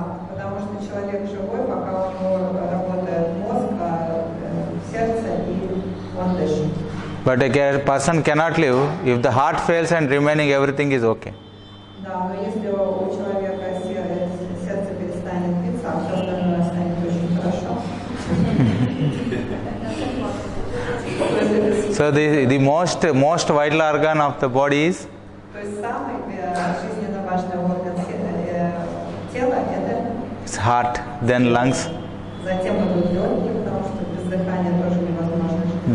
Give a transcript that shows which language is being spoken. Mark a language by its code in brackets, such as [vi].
[ru] Потому что человек живой, пока у него работает мозг, сердце и он дышит. [en] But a person cannot live if the heart fails and remaining everything is okay. [ru] Да, Да, но если у человека сердце перестанет биться, а все остальное станет очень хорошо. [en] So the most vital organ of the body is [ru] То есть самый жизненно важный орган тела это [en] heart, then lungs, [ru] затем идут легкие, потому что без дыхания тоже невозможно жить.